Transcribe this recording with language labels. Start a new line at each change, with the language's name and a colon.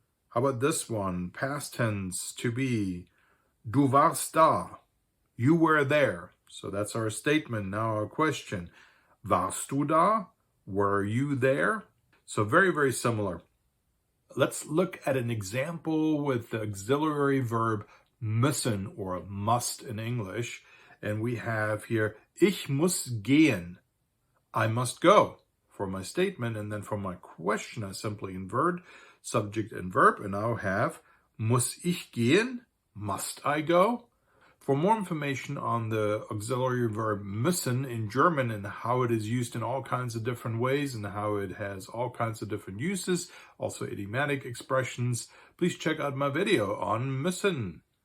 English: How about this one? Past tense, to be.
German: Du warst da.
English: You were there. So that's our statement. Now our question.
German: Warst du da?
English: Were you there? So very, very similar. Let's look at an example with the auxiliary verb müssen or must in English. And we have here,
German: Ich muss gehen.
English: I must go for my statement. And then for my question, I simply invert subject and verb. And I'll have,
German: muss ich gehen?
English: Must I go? For more information on the auxiliary verb müssen in German and how it is used in all kinds of different ways and how it has all kinds of different uses, also idiomatic expressions, please check out my video on müssen.